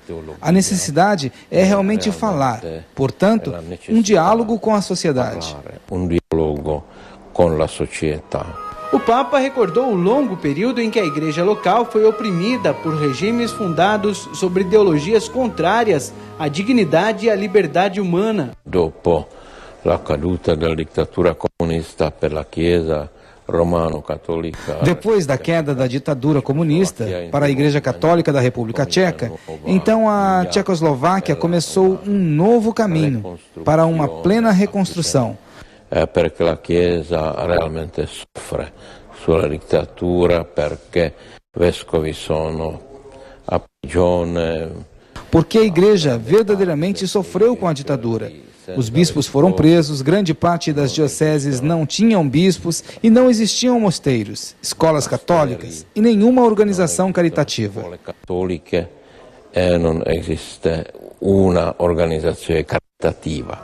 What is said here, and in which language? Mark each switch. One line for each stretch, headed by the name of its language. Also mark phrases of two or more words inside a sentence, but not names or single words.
Portuguese: A necessidade é realmente falar, portanto, um diálogo com a sociedade. O Papa recordou o longo período em que a igreja local foi oprimida por regimes fundados sobre ideologias contrárias à dignidade e à liberdade humana.
Italian: Dopo la caduta della dittatura comunista per la Chiesa romano-católica.
Portuguese: Depois da queda da ditadura comunista para a Igreja Católica da República Tcheca, então a Tchecoslováquia começou um novo caminho para uma plena reconstrução.
Italian: Perché la Chiesa realmente soffre sulla dittatura, perché vescovi sono a prigione.
Portuguese: Porque a Igreja verdadeiramente sofreu com a ditadura. Os bispos foram presos, grande parte das dioceses não tinham bispos e não existiam mosteiros, escolas católicas e nenhuma organização caritativa. Não existe uma organização caritativa.